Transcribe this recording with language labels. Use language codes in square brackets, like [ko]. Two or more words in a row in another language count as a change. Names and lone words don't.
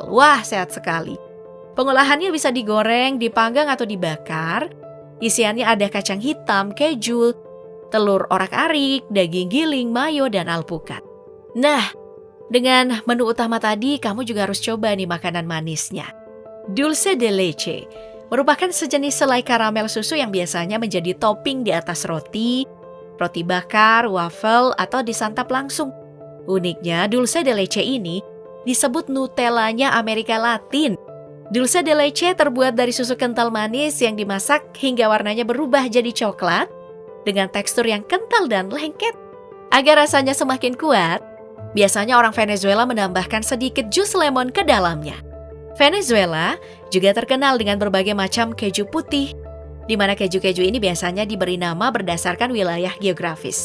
[id] Wah, sehat sekali. Pengolahannya bisa digoreng, dipanggang, atau dibakar. Isiannya ada kacang hitam, keju, telur orak-arik, daging giling, mayo, dan alpukat. Nah, dengan menu utama tadi, kamu juga harus coba nih makanan manisnya. Dulce de leche merupakan sejenis selai karamel susu yang biasanya menjadi topping di atas roti, roti bakar, waffle, atau disantap langsung. Uniknya, dulce de leche ini disebut Nutellanya Amerika Latin. Dulce de leche terbuat dari susu kental manis yang dimasak hingga warnanya berubah jadi coklat dengan tekstur yang kental dan lengket. Agar rasanya semakin kuat, biasanya orang Venezuela menambahkan sedikit jus lemon ke dalamnya. Venezuela juga terkenal dengan berbagai macam keju putih, di mana keju-keju ini biasanya diberi nama berdasarkan wilayah geografis.